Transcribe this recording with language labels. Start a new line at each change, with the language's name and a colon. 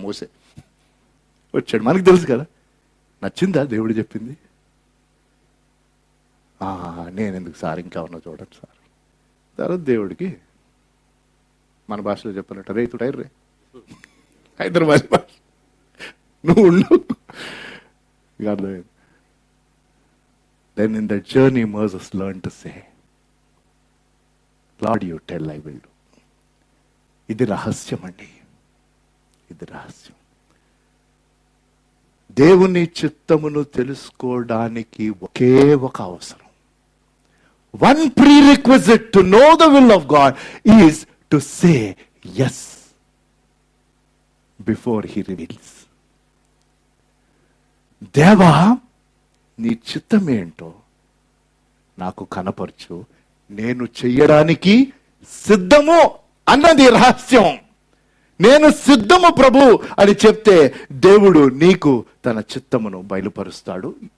Telugu: మోసే వచ్చాడు. మనకు తెలుసు కదా. నచ్చిందా దేవుడు చెప్పింది? నేను ఎందుకు సార్, ఇంకా ఉన్నా చూడండి సార్. తర్వాత దేవుడికి మన భాషలో చెప్పాలంట, రే తుటైర్ రే, హైదరాబాద్ భాష, నువ్వు ఉండవు. అర్థమైంది.
English: Then in that journey Moses learned to say, Lord, you tell, I will do.
Telugu: ఇది రహస్యం అండి, ఇది రహస్యం. దేవుని చిత్తమును తెలుసుకోవడానికి ఒకే ఒక అవసరం.
English: One prerequisite to know the will of God is to say yes before he reveals.
Telugu: దేవా, నీ చిత్తం ఏంటో నాకు కనపరచు, నేను చెయ్యడానికి సిద్ధము అన్నది రహస్యం. నేను సిద్ధము ప్రభు అని చెప్తే దేవుడు నీకు తన చిత్తమును బయలుపరుస్తాడు.